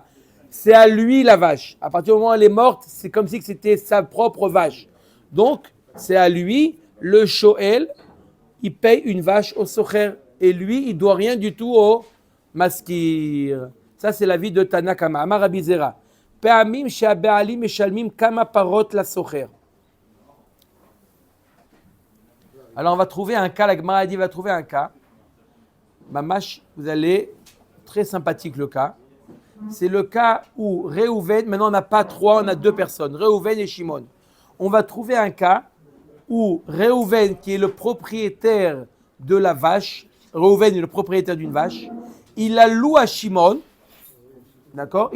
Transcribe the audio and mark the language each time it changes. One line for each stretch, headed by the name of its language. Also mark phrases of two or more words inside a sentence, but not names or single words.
French: C'est à lui la vache. À partir du moment où elle est morte, c'est comme si c'était sa propre vache. Donc, c'est à lui, le Shoel, il paye une vache au Socher. Et lui, il ne doit rien du tout au Maskir. Ça, c'est la vie de Tanakama.
Aramaic: Amar Rabbi Zera.
Hebrew: Pe'amim she'aba'alim meshalmim kama parot la Socher.
French: Alors, on va trouver un cas. La Gemara dit va trouver un cas. Mamash, vous allez, très sympathique le cas. C'est le cas où Réhouven, maintenant on n'a pas trois, on a deux personnes, Réhouven et Shimon. On va trouver un cas où Réhouven, qui est le propriétaire de la vache, Réhouven est le propriétaire d'une vache, il la loue à Shimon, d'accord?